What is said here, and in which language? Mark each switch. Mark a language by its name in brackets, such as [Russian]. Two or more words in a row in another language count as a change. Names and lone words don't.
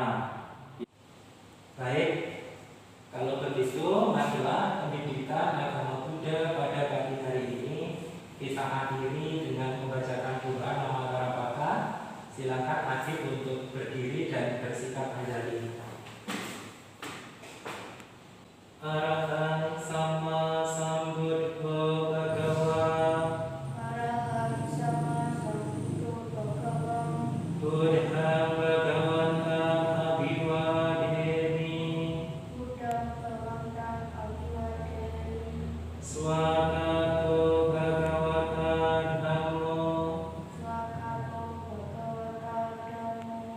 [Indonesian] Baik, kalau begitu marilah pendidikan agama Buddha pada pagi hari ini kita akhiri dengan membacakan doa nama Karapaka. Silakan Adib untuk berdiri dan bersikap handali. [Pali] Arahan sama sambuddho bhagawa. Arahan sama sambuddho bhagawa. Buddhang bhagavatam abhiwademi. Buddhang bhagavatam abhiwademi. Swakato bhagavata dhammo. Swakato bhagavata dhammo.